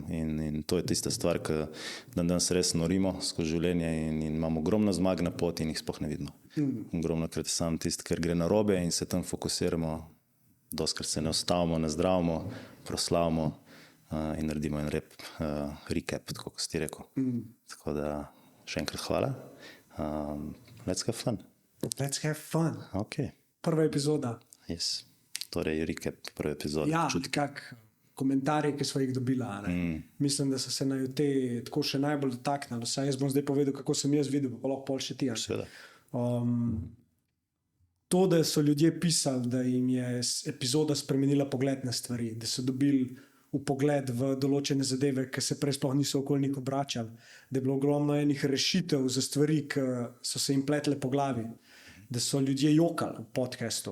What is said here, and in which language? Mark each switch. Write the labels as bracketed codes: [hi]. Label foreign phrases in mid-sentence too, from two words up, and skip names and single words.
[sl] In to je tista stvar, ki danes res norimo skozi življenje in imamo ogromno zmag na poti in jih sploh ne vidimo. Ogromno krat je sam tisti, ker gre narobe in se tam fokusiramo, doskrat se ne ustavimo, ne zdravimo, proslavimo in naredimo en recap, tako kot si ti rekel. Tako da še enkrat hvala. [en] Let's have fun. Let's have fun. Ok. [sl] Prva epizoda. Yes. Torej, recap prve epizode. Ja, kak komentarje, ki smo jih dobila. Mislim, da so se naj te tako še najbolj dotaknili. Jaz bom zdaj povedal, kako sem jaz videl, pa lahko pol še ti. Seveda. To, da so ljudje pisali, da jim je epizoda spremenila pogled na stvari, da so dobili vpogled v določene zadeve, ki se prej sploh niso okoli njih obračali, da je bilo ogromno enih rešitev za stvari, ki so se jim pletle po glavi, da so ljudje jokali v podcastu.